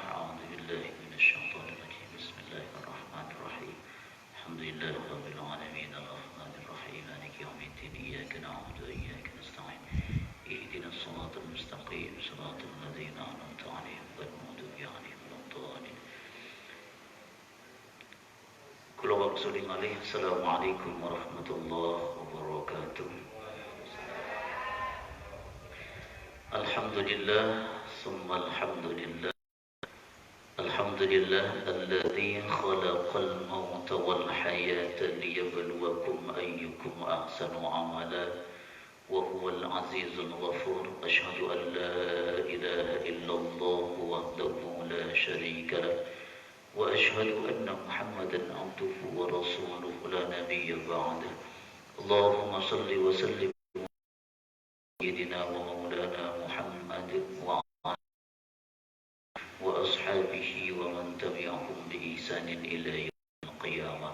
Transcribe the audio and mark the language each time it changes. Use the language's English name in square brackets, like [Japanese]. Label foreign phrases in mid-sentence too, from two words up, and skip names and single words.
[Arabic] أعوذ بالله من الشيطان الرجيم. بسم الله الرحمن الرحيم. الحمد لله رب العالمين. الرحمن الرحيم. مالك يوم الدين. إياك نعبد وإياك نستعين. اهدنا الصراط المستقيم. صراط الذين أنعمت عليهم غير المغضوب عليهم ولا الضالين. [Javanese] Kula waqsuli malih. [Arabic] السلام عليكم ورحمة الله وبركاته. الحمد لله، ثم الحمد لله. الحمد لله الذي خلق الموت والحياة ليبلوكم أيكم أحسن عملا وهو العزيز الغفور. أشهد أن لا إله إلا الله وحده لا شريك له وأشهد أن محمدا عبده ورسوله لا نبي بعده. اللهم صل وسلم سيدنا ومولانا محمد وأصحابه ومن تبعهم بإحسان إلى يوم القيامة.